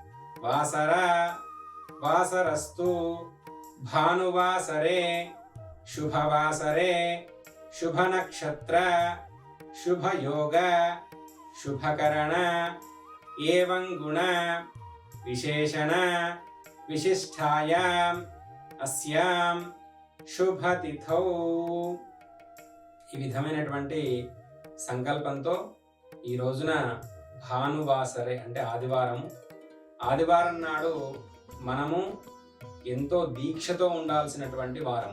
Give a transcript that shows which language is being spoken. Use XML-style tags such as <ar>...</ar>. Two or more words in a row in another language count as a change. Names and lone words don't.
<sa>वासरस्तु भानुवासरे शुभवासरे शुभनक्षत्र शुभयोग शुभकरण एवं गुण विशेषण विशिष्टायां अस्यां శుభతిథౌ.</sa> <te>ఈ విధమైనటువంటి సంకల్పంతో ఈ రోజున భానువాసరే అంటే ఆదివారం నాడు మనము ఎంతో దీక్షతో ఉండాల్సినటువంటి వారం.</te>